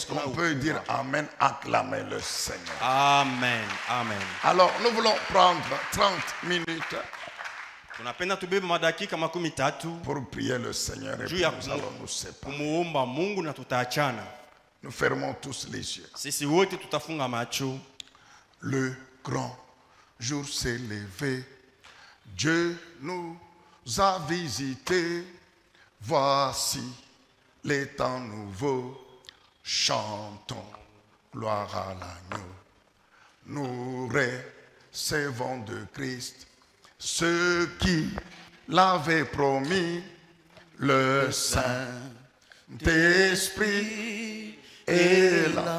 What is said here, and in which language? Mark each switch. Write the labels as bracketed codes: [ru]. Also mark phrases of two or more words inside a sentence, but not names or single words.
[fr] Est-ce qu'on peut dire Amen, acclamer le Seigneur? Amen. Amen. Alors, nous voulons prendre 30 minutes [sw] Tunapenda tubebe madakika 13 [fr] pour prier le Seigneur et [sw] juu [fr] puis [sw] ya [fr] nous allons nous séparer. [sw] kumuomba Mungu na tutaachana. [fr] Nous fermons tous les yeux. [sw] Sisi wote tutafunga macho. [fr] Le grand jour s'est levé. Dieu nous a visités. Voici les temps nouveaux. Chantons gloire à l'agneau. Nous recevons de Christ ce qui l'avait promis, le Saint-Esprit est là.